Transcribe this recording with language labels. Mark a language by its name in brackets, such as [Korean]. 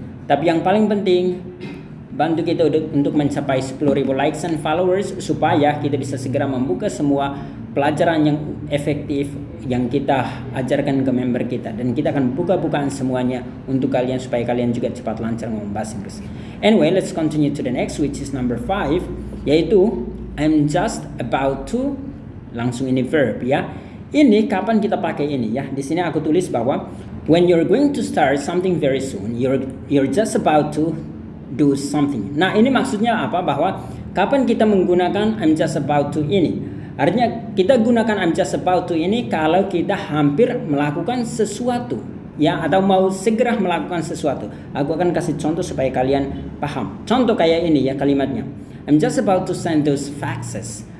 [Indonesian] Tapi yang paling penting, bantu kita untuk mencapai 10.000 likes and followers, supaya kita bisa segera membuka semua pelajaran yang efektif yang kita ajarkan ke member kita, dan kita akan buka-bukaan semuanya untuk kalian supaya kalian juga cepat lancar ngomong bahasa Inggris. [English] Anyway, let's continue to the next, which is number 5, yaitu I'm just about to. [Indonesian] Langsung ini verb ya. Ini kapan kita pakai ini ya? Di sini aku tulis bahwa [English] when you're going to start something very soon, you're just about to do something. [Indonesian] Nah, ini maksudnya apa? Bahwa kapan kita menggunakan I'm just about to ini? Artinya kita gunakan I'm just about to ini kalau kita hampir melakukan sesuatu ya, atau mau segera melakukan sesuatu. Aku akan kasih contoh supaya kalian paham. Contoh kayak ini ya kalimatnya. [English] I'm just about to send those faxes.